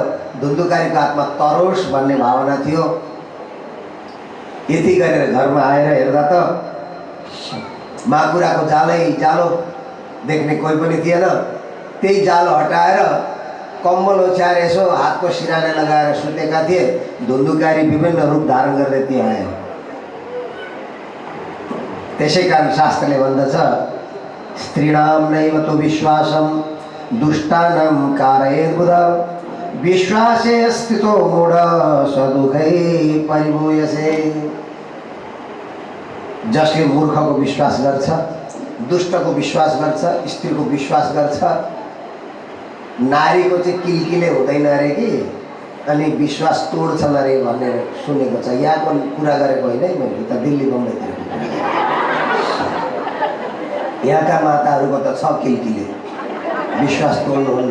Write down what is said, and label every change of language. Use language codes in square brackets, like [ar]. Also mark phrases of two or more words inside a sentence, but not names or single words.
[ne] धुन्धुकारीको आत्मा तरोस भन्ने भावना थियो। यति गरेर घरमा आएर हेर्दा त माकुराको जालै जालो देख्ने कोही पनि थिएन। त्यही जालो हटाएर कम्बल ओछ्याएर यसो हातको सिराने लगाएर सुतेका थिए। धुन्धुकारी विभिन्न रूप धारण गर्दै त्यहाँ आयो। त्यसै कारण शास्त्रले भन्दछ, [sa] स्त्रीणाम नैव तु विश्वासम दुष्टानां कारयेद्बुध विश्वासे स्थितो मूढ सदुखै परिभूयसे। [ne] जसले मूर्खको विश्वास गर्छ, दुष्टको विश्वास गर्छ, स्त्रीको विश्वास गर्छ, नारीको चाहिँ किलकिले हुँदैन अरे कि, अनि विश्वास तोड्छन् अरे भन्ने सुनेको छ। यहाँको कुरा गरेको होइन है मैले, त दिल्ली बम्बईतिर यहाँका माताहरूको त छ किलकिले, विश्वास तोड्नुहुन्न।